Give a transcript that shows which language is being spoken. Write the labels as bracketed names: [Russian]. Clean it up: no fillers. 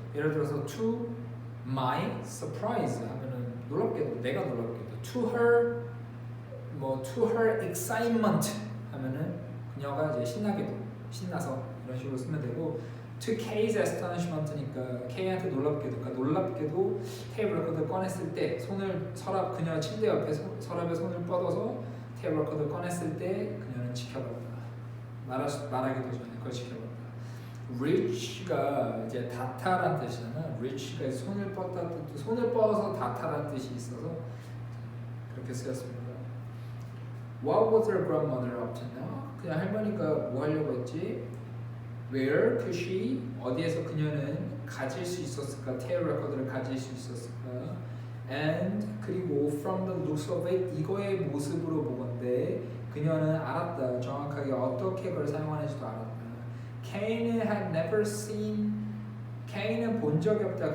[Korean] 예를 들어서 [English] to my surprise [Korean] 하면은 놀랍게도 내가 놀랍게도 to her 뭐 [English] to her excitement [Korean] 하면은 그녀가 이제 신나게도 신나서 이런 식으로 쓰면 되고 [English] to K's astonishment [Korean] 니까 K한테 놀랍게도 그러니까 놀랍게도 테이블 레코더를 꺼냈을 때 손을 서랍 그녀 침대 옆에 서랍에 손을 뻗어서 테이블 레코더를 꺼냈을 때 그녀는 지켜봤다. 말하기도 전에 그걸 지켜봤다. reach가 이제 다타란 뜻이잖아. reach가 손을 뻗다 뜻도 손을 뻗어서 다타란 뜻이 있어서 그렇게 쓰였습니다. [English] What was her grandmother up to now? [Korean] 그냥 할머니가 뭐 하려고 했지? [English] Where could she? [Korean] 어디에서 그녀는 가질 수 있었을까? 테이프 레코더를 가질 수 있었을까? And 그리고 [English] from the looks of it [Korean] 이거의 모습으로 보건대 그녀는 알았다. 정확하게 어떻게 그걸 사용하는지도 알았다. K는 [English] had never seen [Korean] K는 본 적이 없다.